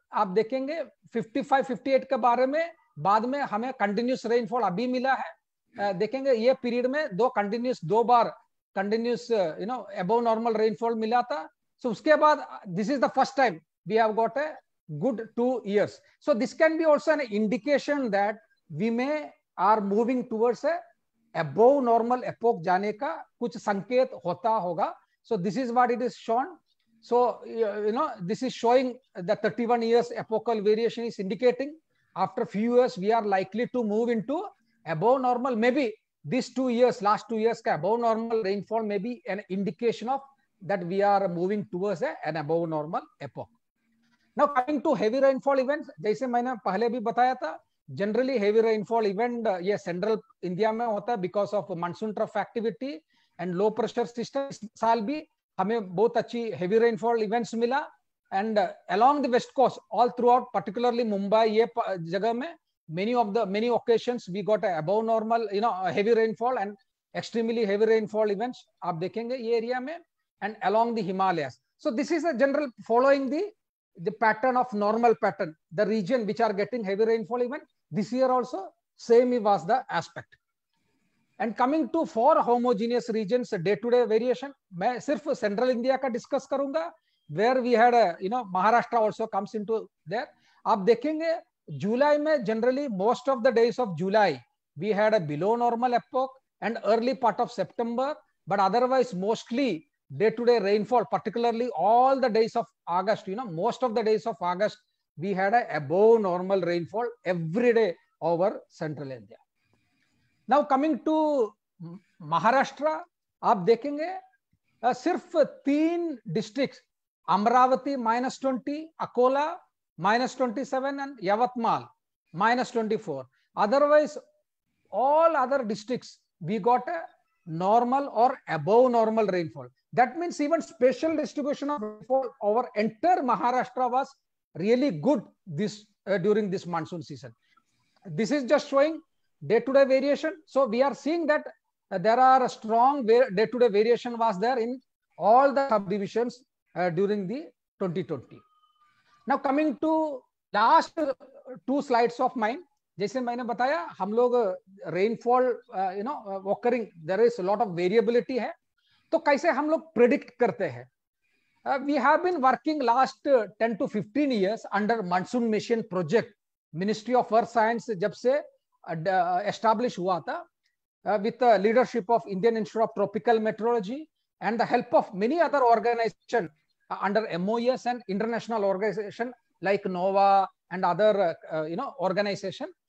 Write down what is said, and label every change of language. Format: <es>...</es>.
<hi>आप देखेंगे 55-58 के बारे में बाद में हमें कंटिन्यूस रेनफॉल अभी मिला है. देखेंगे ये पीरियड में दो बार कंटिन्यूस अबव नॉर्मल रेनफॉल मिला था. सो उसके बाद</hi> <en>This is the first time we have got a good 2 years. So this can be also an indication that we may are moving towards a above normal epoch</en> <hi>जाने का कुछ संकेत होता होगा.</hi> <en>So this is what it is shown. So this is showing the 31 years epochal variation is indicating after few years we are likely to move into above normal. Maybe these 2 years, last 2 years का above normal rainfall may be an indication of that we are moving towards an above normal epoch. Now coming to heavy rainfall events,</en> <hi>जैसे मैंने पहले भी बताया था,</hi> <en>Generally heavy rainfall event ये central India में होता है because of monsoon trough activity and low pressure system.</en> <hi>इस साल भी हमें बहुत अच्छी</hi> <en>heavy rainfall events मिला and along the west coast all throughout, particularly Mumbai ये जगह में many occasions we got above normal heavy rainfall and extremely heavy rainfall events</en> <hi>आप देखेंगे ये एरिया में</hi> <en>and along the Himalayas. So this is a general following the pattern of normal pattern, the region which are getting heavy rainfall event. This year also same was the aspect. And coming to 4 homogeneous regions day to day variation,</en> <hi>मैं सिर्फ</hi> <en>central India का discuss</en> <hi>करूंगा</hi> <en>where we had Maharashtra also comes into there.</en> <hi>आप देखेंगे जुलाई में</hi> <en>generally most of the days of July we had a below normal epoch and early part of September, but otherwise mostly day to day rainfall, particularly all the days of August, most of the days of August we had a above normal rainfall every day over central India. Now coming to Maharashtra,</en> <hi>आप देखेंगे सिर्फ</hi> <en>3 district Amravati -20, Akola -27 and Yavatmal -24. Otherwise all other districts we got a normal or above normal rainfall. That means even spatial distribution of rainfall over entire Maharashtra was really good during this monsoon season. This is just showing day-to-day variation. So we are seeing that there are a strong day-to-day variation was there in all the subdivisions during the 2020. Now coming to last 2 slides of mine,</en> <hi>जैसे मैंने बताया हम लोग</hi> <en>rainfall occurring there is a lot of variability है,</en> <hi>तो कैसे हम लोग प्रेडिक्ट करते हैं?</hi> <en>We have been working last 10 to 15 years under monsoon mission project. Ministry of Earth Science</en> <hi>जब से</hi> <en>establish</en> <hi>हुआ था</hi> <en>with the leadership of Indian Institute of Tropical Meteorology and the help of many other organizations under MOES and international organization like NOAA and other organization.</en>